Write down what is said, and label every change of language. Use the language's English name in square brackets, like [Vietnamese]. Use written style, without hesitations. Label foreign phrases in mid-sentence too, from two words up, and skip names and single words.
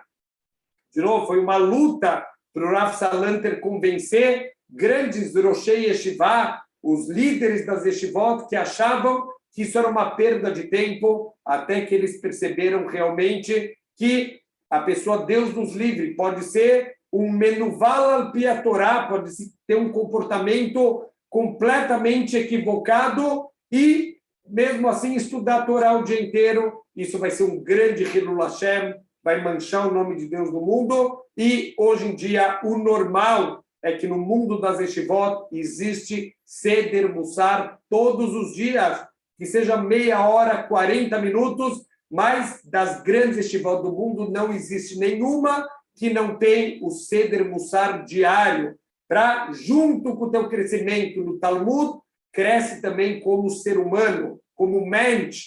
[Portuguese] De novo, foi uma luta para o Rav Salanter convencer grandes [Hebrew] ראשי ישיבה, [Portuguese] os líderes das Yeshivot, que achavam que isso era uma perda de tempo, até que eles perceberam realmente que a pessoa, Deus nos livre, pode ser um [Hebrew] מנוול על פי התורה, [Portuguese] pode ter um comportamento completamente equivocado e, mesmo assim, estudar a Torá o dia inteiro. Isso vai ser um grande [Hebrew] חילול השם, [Portuguese] vai manchar o nome de Deus no mundo. E, hoje em dia, o normal é que no mundo das Yeshivot existe [Hebrew] סדר מוסר [Portuguese] todos os dias, que seja meia hora, 40 minutos, mas das grandes Yeshivot do mundo não existe nenhuma que não tem o [Hebrew] סדר מוסר [Portuguese] diário, para, junto com o teu crescimento no Talmud, cresce também como ser humano, como mente.